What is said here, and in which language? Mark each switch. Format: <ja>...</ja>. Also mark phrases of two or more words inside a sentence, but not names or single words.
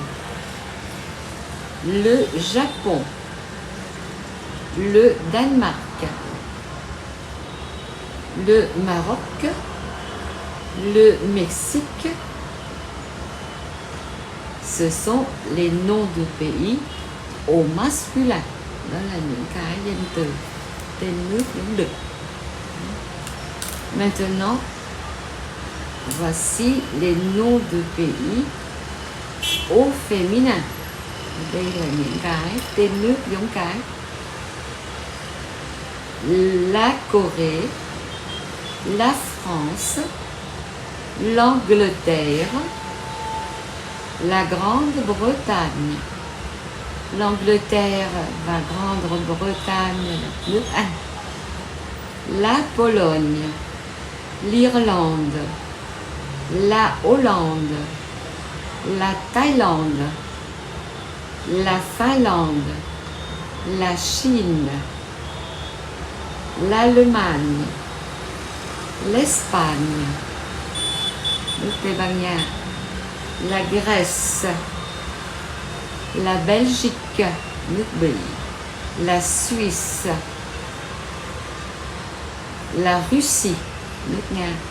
<fr>Le Japon. Le Danemark. Le Maroc. Le Mexique. Ce sont les noms de pays au masculin.</fr> <vi>Đó là những cái danh từ tên nước giống đực.</vi> <fr>Maintenant, voici les noms de pays au féminin.</fr> <vi>Đây là những cái tên nước giống cái.</vi> <fr>La Corée, la France, l'Angleterre, la Grande-Bretagne.</fr> <vi>L'Angleterre và Grande-Bretagne là nước Anh.</vi> <fr>La Pologne, l'Irlande, la Hollande, la Thaïlande, la Finlande, la Chine, l'Allemagne, l'Espagne,</fr> <vi>nước Tây Ban Nha,</vi> <fr>la Grèce, la Belgique,</fr> <vi>nước Bỉ,</vi> <fr>la Suisse, la Russie,</fr> <vi>nước Nga.</vi>